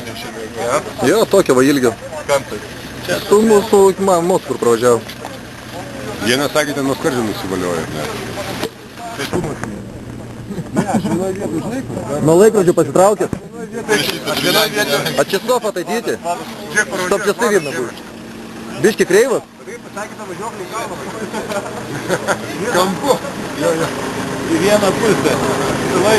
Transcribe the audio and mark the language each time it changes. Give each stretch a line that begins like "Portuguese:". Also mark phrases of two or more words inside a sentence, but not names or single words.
Lithuanian: Jo, tokio va ilgio. Kam tai? Su mūsų mūsų, kur pravažiavo. Vienas sakė, ten nuo skardžių nusivalioja. Nuo laikrodžių pasitraukęs. Vienoj vietoj.
Russian: А часов отойдите, чтоб часы видно было.
Lithuanian: Biški kreivas? Kampu. Į vieną pusę. Ai,